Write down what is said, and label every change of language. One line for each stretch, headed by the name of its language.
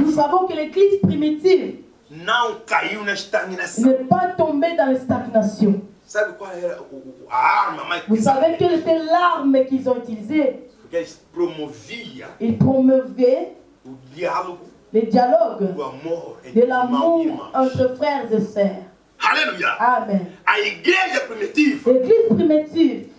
French: Nous savons que l'église primitive
Portuguese: não caiu na estagnação.
French: n'est pas tombée dans la stagnation.
Portuguese: Sabe qual era a arma mais
French: Vous savez quelle était l'arme qu'ils ont utilisée?
Portuguese: Porque eles promoviam
French: Ils promouvaient
Portuguese: o diálogo,
French: les dialogues,
Portuguese: o amor
French: de
Portuguese: entre irmãos e
French: l'amour
Portuguese: irmãs.
French: entre frères et sœurs.
Portuguese: Aleluia.
French: Amen.
Portuguese: A igreja primitiva
French: L'église primitive,